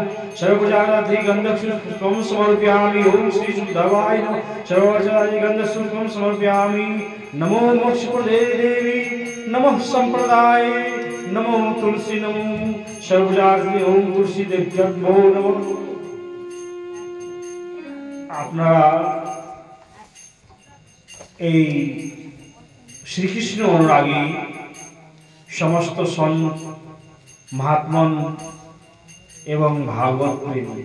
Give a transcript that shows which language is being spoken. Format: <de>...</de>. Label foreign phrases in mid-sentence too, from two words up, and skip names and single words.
<sa>सर्वजाति गंधपुष्पं समर्पयामि। ओम श्री शुद्धवाय नमः। सर्वजाति गंधपुष्पं समर्पयामि। नमो मोक्षप्रदे देवी नमः संप्रदाय नमो तुलसी नमो सर्वजाति। ओम तुलसी देव्यो नमः।</sa> <bn>আপনারা এই শ্রীকৃষ্ণ অনুরাগী সমস্ত সন্ত মহাত্মন এবং ভাগবত প্রেমী,</bn>